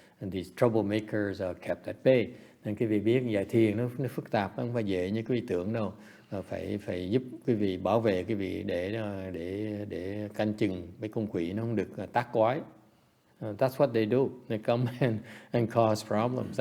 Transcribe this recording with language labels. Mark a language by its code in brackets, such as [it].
[en] These troublemakers are kept at bay. [vi] Nên quý vị biết dạy thiền nó phức tạp, không phải dễ như quý vị tưởng đâu. Phải giúp quý vị, bảo vệ quý vị để canh chừng mấy con quỷ nó không được tác quái. [en] That's what they do. They come and cause problems.